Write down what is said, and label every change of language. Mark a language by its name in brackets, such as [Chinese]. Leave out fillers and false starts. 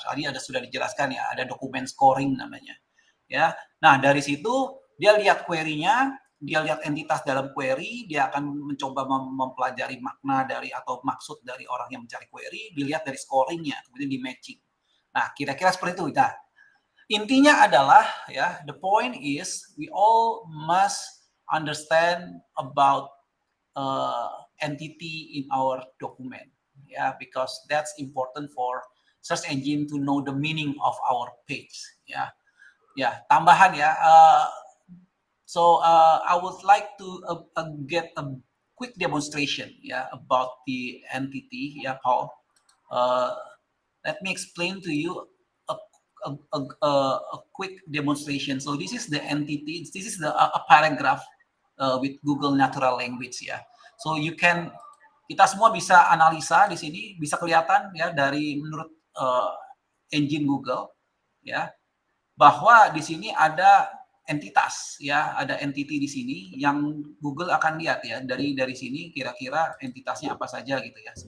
[Indonesian] Tadi sudah dijelaskan ya, ada dokumen scoring namanya. Ya, nah dari situ dia lihat query-nya, dia lihat entitas dalam query, dia akan mencoba mempelajari makna dari atau maksud dari orang yang mencari query, dilihat dari scoring-nya, kemudian di matching. Nah, kira-kira seperti itu. Nah, intinya adalah ya, [English] the point is we all must understand about entity in our document, yeah, because that's important for search engine to know the meaning of our page, ya. [Indonesian] Ya, tambahan ya. [English] So I would like to get a quick demonstration, yeah, about the entity, yeah, Paul. Let me explain to you a quick demonstration. So this is the entity. This is a paragraph with Google Natural Language, ya. So you can, [Indonesian] kita semua bisa analisa di sini, bisa kelihatan ya dari menurut engine Google, ya, bahwa di sini ada entitas, ya, ada entity di sini yang Google akan lihat ya dari sini kira-kira entitasnya apa saja gitu ya.